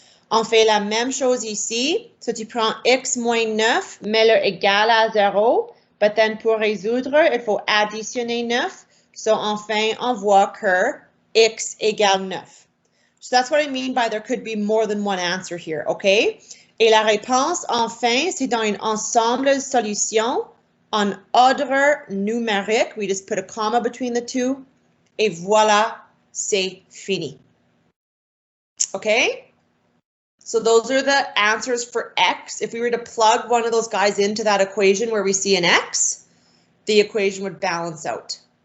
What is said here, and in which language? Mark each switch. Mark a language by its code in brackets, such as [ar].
[fr] On fait la même chose ici. So tu prends x moins 9, mets-le égal à 0, [en] but then [fr] pour résoudre, il faut additionner 9. So enfin, on voit que x égale 9. [en] So that's what I mean by there could be more than one answer here, okay? [fr] Et la réponse, enfin, c'est dans un ensemble de solutions en ordre numérique. [en] We just put a comma between the two. [fr] Et voilà, c'est fini. [en] Okay? So those are the answers for X. If we were to plug one of those guys into that equation where we see an X, the equation would balance out.